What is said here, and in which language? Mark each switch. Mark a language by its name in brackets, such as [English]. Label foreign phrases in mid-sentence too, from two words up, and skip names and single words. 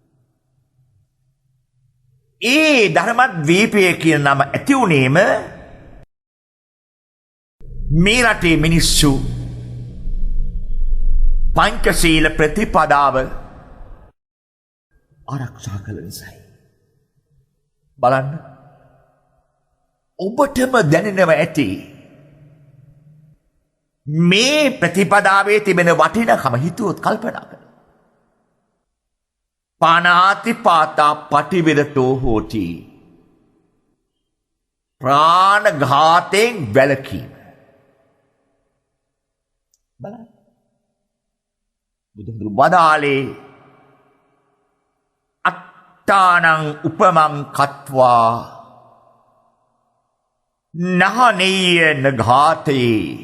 [Sinhala] ඒ ධර්මද්වීපය කියන නම ඇති වුණේම මේ රටේ මිනිස්සු පංචශීල ප්‍රතිපදාව ආරක්ෂා කළ නිසායි. බලන්න. ඔබටම දැනෙනවා ඇති මේ ප්‍රතිපදාවේ තිබෙන වටිනකම හිතුවොත් කල්පනා කරන්න. [Pali] පානාති පාතා පටිවිරතෝ හෝති. [Sinhala] ප්‍රාණඝාතයෙන් වැළකීම. බලන්න. බුදුහාමුදුරු වදාළේ [Pali] අත්තානං උපමං කତ୍වා නහනීය නඝාතේ.